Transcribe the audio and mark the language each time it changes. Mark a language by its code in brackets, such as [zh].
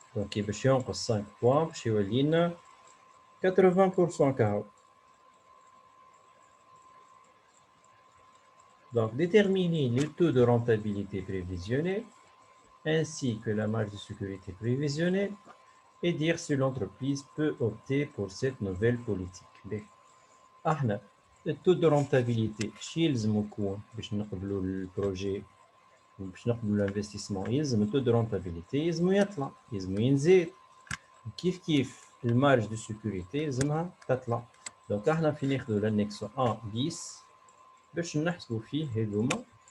[ar] دونك باش ينقص 5 بوان باش يولي لنا 80% كهو. [fr] Donc, déterminer le taux de rentabilité prévisionnel ainsi que la marge de sécurité prévisionnelle et dire si l'entreprise peut opter pour cette nouvelle politique. [ar] احنا التو دو رونتابيليتي شي يلزم يكون باش نقبلوا البروجي باش نقبلوا الانفستيسمون. يلزم التو دو رونتابيليتي يلزم يطلع يلزم ينزيد كيف المارج دو سيكوريتي يلزمها تطلع. دونك احنا في ناخذوا لانكس 1 بيس باش نحسبوا فيه هذوما.